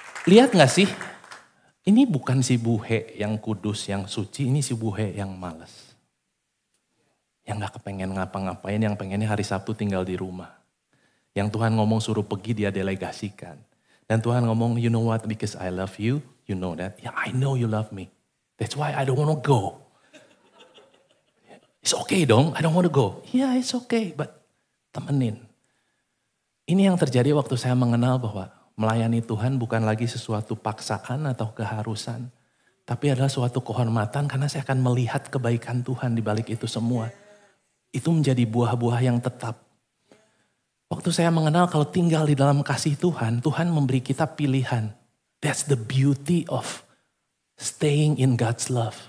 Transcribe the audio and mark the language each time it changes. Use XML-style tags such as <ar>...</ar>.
<id>Lihat gak sih? Ini bukan si Buhe yang kudus, yang suci, ini si Buhe yang malas. Yang gak kepengen ngapa-ngapain, yang pengennya hari Sabtu tinggal di rumah. Yang Tuhan ngomong suruh pergi, dia delegasikan. Dan Tuhan ngomong,</id> <en>you know what, because I love you, you know that. Yeah, I know you love me. That's why I don't want to go. It's okay</en> <id>dong,</id> <en>I don't want to go. Yeah, it's okay, but</en> <id>temenin. Ini yang terjadi waktu saya mengenal bahwa melayani Tuhan bukan lagi sesuatu paksaan atau keharusan. Tapi adalah suatu kehormatan karena saya akan melihat kebaikan Tuhan di balik itu semua. Itu menjadi buah-buah yang tetap. Waktu saya mengenal kalau tinggal di dalam kasih Tuhan, Tuhan memberi kita pilihan.</id> <en>That's the beauty of staying in God's love.</en>